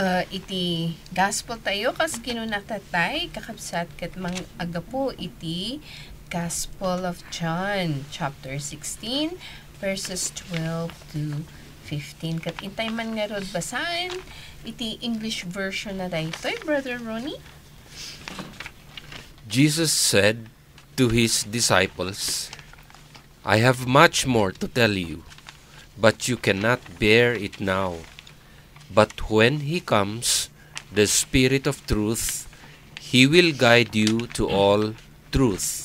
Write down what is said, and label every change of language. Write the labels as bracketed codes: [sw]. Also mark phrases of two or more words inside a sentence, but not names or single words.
[ilo] iti gospel tayo kas kinunatatay kakabsat ket mang agapo iti Gospel of John chapter 16 verses 12 to 15. Kat intay man nga rod basahin iti [en] English version [ilo] na daytoy, [en] Brother Ronnie. Jesus said to his disciples, I have much more to tell you, but you cannot bear it now. But when he comes, the Spirit of truth, he will guide you to all truth.